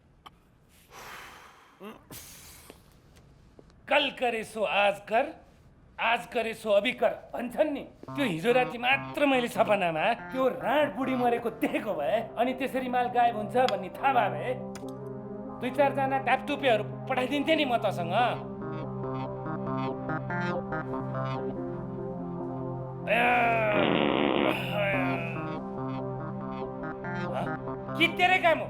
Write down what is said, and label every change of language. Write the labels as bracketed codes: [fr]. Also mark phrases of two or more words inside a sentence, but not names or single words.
[hi] कल करे सो आज कर, आज करे सो अभी कर [ne] भन्छन् नि, त्यो हिजो राति मात्र मैले सपनामा त्यो राँड बुढी मरेको देखेको भए अनि त्यसरी माल गायब हुन्छ भन्ने थाहा भए 2-4 जना ट्यापटुपेहरू पठाइदिन्थे नि म तसँग। के तेरै काम हो?